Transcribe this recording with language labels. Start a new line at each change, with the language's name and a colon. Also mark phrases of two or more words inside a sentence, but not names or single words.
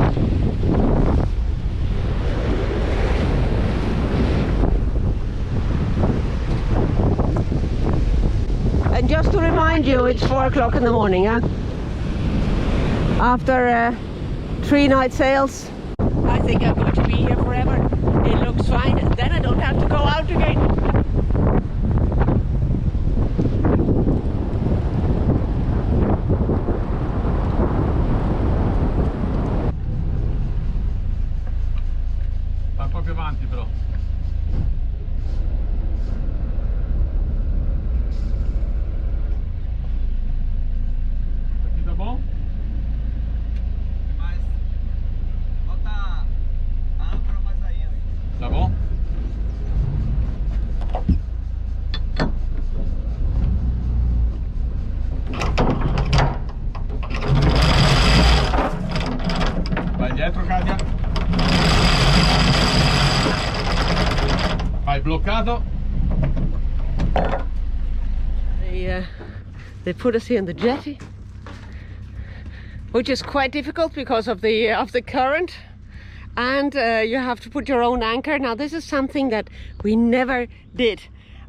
English: And just to remind you, it's 4 o'clock in the morning, huh? After 3 night sails. I think I'm going to be here forever. It looks fine, and then I don't have to go out again.
Italian: Va un po' più avanti però.
Portuguese: Tá bom?
Italian: Vai dietro, Katia. Vai bloccato.
English: They put us here in the jetty, which is quite difficult because of the current. And you have to put your own anchor. Now this is something that we never did.